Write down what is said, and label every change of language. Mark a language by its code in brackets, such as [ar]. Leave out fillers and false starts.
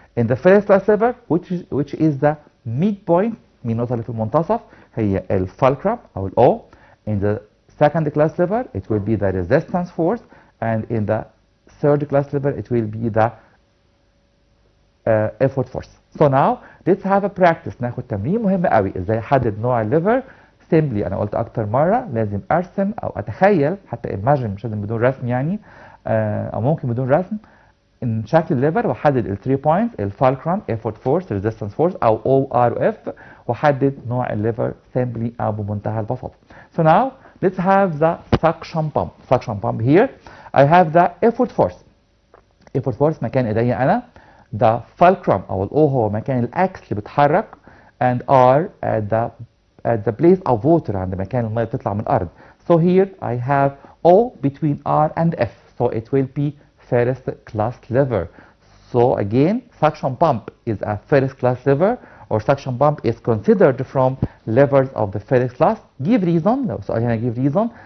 [en] In the first class lever which is the midpoint، [ar] من النقطة اللي في المنتصف هي الفالكرم أو ال O. [en] In the second class lever it will be the resistance force, and in the third class lever it will be the effort force. So now let's have a practice. [ar] ناخد تمرين مهم قوي ازاي احدد نوع الليفر. simply انا قلت اكتر مرة لازم ارسم او اتخيل، حتى imagine مش لازم بدون رسم يعني، او ممكن بدون رسم، ان شكل الليفر واحدد ال 3 points الفالكرم effort force resistance force او O R F، واحدد نوع الليفر simply او بمنتهى البساطة. [en] So now let's have the suction pump. Suction pump here I have the effort force. [ar] effort force مكان ايديا انا. the fulcrum او ال O هو مكان الاكس اللي بيتحرك، [en] and R at the place of water [ar] عند مكان المية بتطلع من الارض. [en] So here I have O between R and F. So it will be first class lever. So again suction pump is a first class lever, or suction pump is considered from levers of the first class. Give reason. So I give reason.